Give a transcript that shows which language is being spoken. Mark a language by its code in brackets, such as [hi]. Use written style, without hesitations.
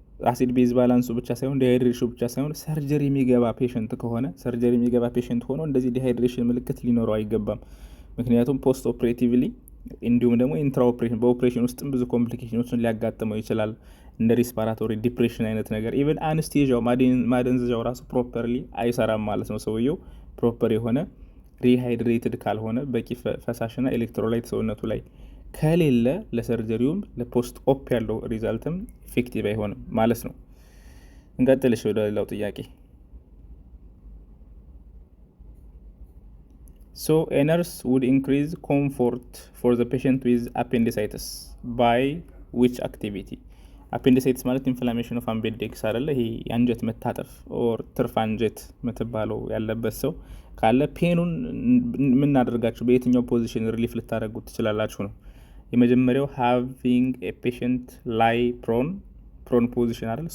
[am] አሲድ ቤዝ ባላንሱ ብቻ ሳይሆን ዲሃይድሬሽን ብቻ ሳይሆን ሰርጀሪ የሚገባ ፔሸንት ከሆነ ሰርጀሪ የሚገባ ፔሸንት ሆኖ እንደዚህ ዲሃይድሬሽን ምልክት ሊኖረው አይገባም። ምክንያቱም ፖስት ኦፕሬቲቭሊ እንዲሁም ደግሞ ኢንትራ ኦፕሬሽን በኦፕሬሽን ውስጥም ብዙ ኮምፕሊኬሽኖችን ሊያጋጥመው ይችላል። እንደ ሪስፓራቶሪ ዲፕሬሽን አይነት ነገር ኢቨን አንስቴዣው ማደንዘዣው ራሱ ፕሮፐርሊ አይሰራም ማለት ነው። ሰውየው ፕሮፐር የሆነ ሪሃይድሬትድ ካልሆነ በቂ ፈሳሽና ኤሌክትሮላይት ሰውነቱ ላይ ከሌለ ለሰርጀሪውም ለፖስት ኦፕ ያለው ሪዛልትም ኢፌክቲቭ አይሆንም ማለት ነው። እንቀጥልሽ ወደ ሌላው ጥያቄ። [en] So a nurse would increase comfort for the patient with appendicitis by which activity? [am] አፔንዲሳይትስ ማለት ኢንፍላሜሽን ኦፍ አምቤዴክስ አይደለ? ይሄ የአንጀት መታጠፍ ኦር ትርፍ አንጀት የምትባለው ያለበት ሰው ካለ ፔኑን የምናደርጋችሁ በየትኛው ፖዚሽን ሪሊፍ ልታደርጉት ትችላላችሁ ነው። የመጀመሪያው ሃቪንግ ኤ ፔሽንት ላይ ፕሮን ፖዚሽን አይደል?